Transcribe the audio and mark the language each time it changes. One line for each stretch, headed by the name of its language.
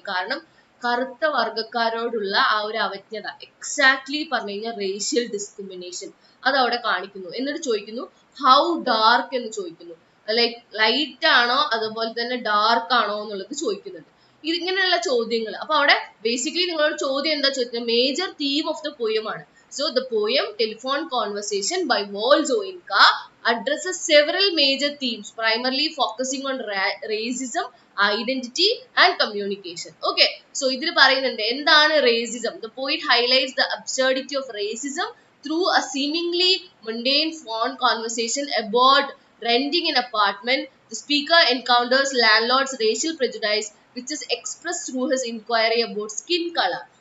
Malayalam: കാരണം കറുത്ത വർഗക്കാരോടുള്ള ആ ഒരു അവജ്ഞത, എക്സാക്ട്ലി പറഞ്ഞു കഴിഞ്ഞാൽ റേഷ്യൽ ഡിസ്ക്രിമിനേഷൻ, അത് അവിടെ കാണിക്കുന്നു. എന്നിട്ട് ചോദിക്കുന്നു ഹൗ ഡാർക്ക് എന്ന് ചോദിക്കുന്നു. ലൈറ്റ് ആണോ അതുപോലെ തന്നെ ഡാർക്ക് ആണോ എന്നുള്ളത് ചോദിക്കുന്നുണ്ട്. ഇതിങ്ങനെയുള്ള ചോദ്യങ്ങൾ. അപ്പൊ അവിടെ ബേസിക്കലി നിങ്ങളോട് ചോദ്യം എന്താ ചോദിക്കുന്നത്?
English: Major theme of the poem ആണ്. So the poem Telephone Conversation by Wolzoinka addresses several major themes, primarily focusing on racism, identity and communication.
Malayalam: Okay, so ഇതിൽ പറയുന്നുണ്ട് എന്താണ് racism.
English: The poet highlights the absurdity of racism through a seemingly mundane phone conversation about renting an apartment. The speaker encounters landlord's racial prejudice, which is expressed through his inquiry about skin color.